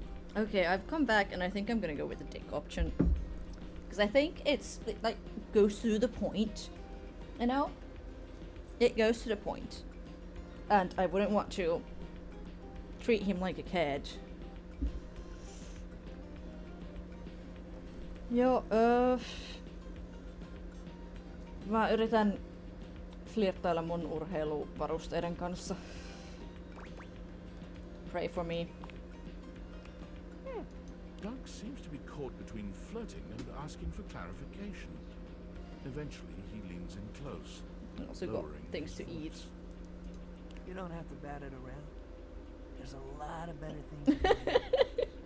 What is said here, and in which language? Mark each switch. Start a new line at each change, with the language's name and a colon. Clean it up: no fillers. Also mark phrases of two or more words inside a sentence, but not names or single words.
English: Okay, I've come back and I think I'm gonna go with the dick option. Because I think it like goes to the point. You know? It goes to the point. And I wouldn't want to treat him like a kid.
Finnish: Joo, mä yritän flirttailla mun urheiluvarusteiden kanssa.
English: Pray for me. Doug seems to be caught between flirting and asking for clarification. Eventually, he leans in close. And also got things to eat. You don't have to bat it around. There's a lot of better things to do.